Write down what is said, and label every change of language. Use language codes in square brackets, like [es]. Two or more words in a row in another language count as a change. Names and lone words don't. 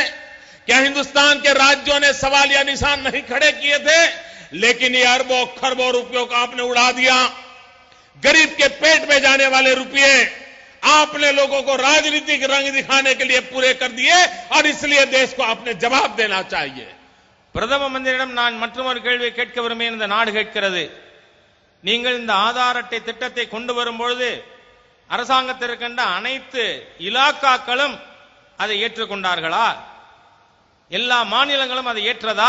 [hi] क्या हिंदुस्तान के राज्यों ने सवाल या निशान नहीं खड़े किए थे? लेकिन ये अरबों खरबों रुपयों को आपने उड़ा दिया। गरीब के पेट में जाने वाले रुपये आपने लोगों को राजनीतिक रंग दिखाने के लिए पूरे कर दिए और इसलिए देश को आपने जवाब देना चाहिए. [ta] பிரதம மந்திரியிடம் நான் மற்றொரு கேள்வியை கேட்க விரும்புகிறேன். இந்த நாடு கேட்கிறது, நீங்கள் இந்த ஆதார் அட்டை திட்டத்தை கொண்டு வரும்பொழுது அரசாங்கத்திற்கென்ற அனைத்து இலாக்காக்களும் அதை ஏற்றுக்கொண்டார்களா? எல்லா மாநிலங்களும் அதை ஏற்றதா?